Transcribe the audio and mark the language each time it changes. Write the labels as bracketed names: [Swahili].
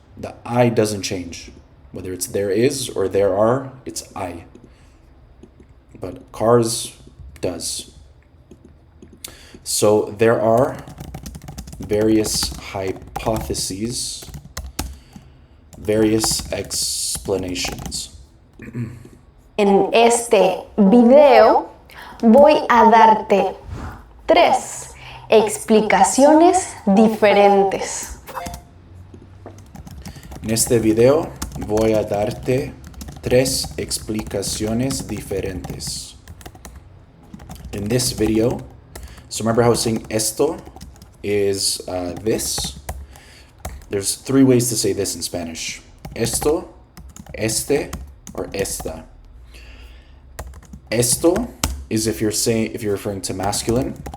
[English] The I doesn't change. Whether it's there is or there are, it's I. But cars does. So there are various hypotheses, various explanations. [Spanish] En este video voy a darte 3 explicaciones diferentes. En este video voy a darte 3 explicaciones diferentes. [English] In this video, so remember how saying esto is this? There's 3 ways to say this in Spanish. Esto, este, or esta. Esto is if you're referring to masculine.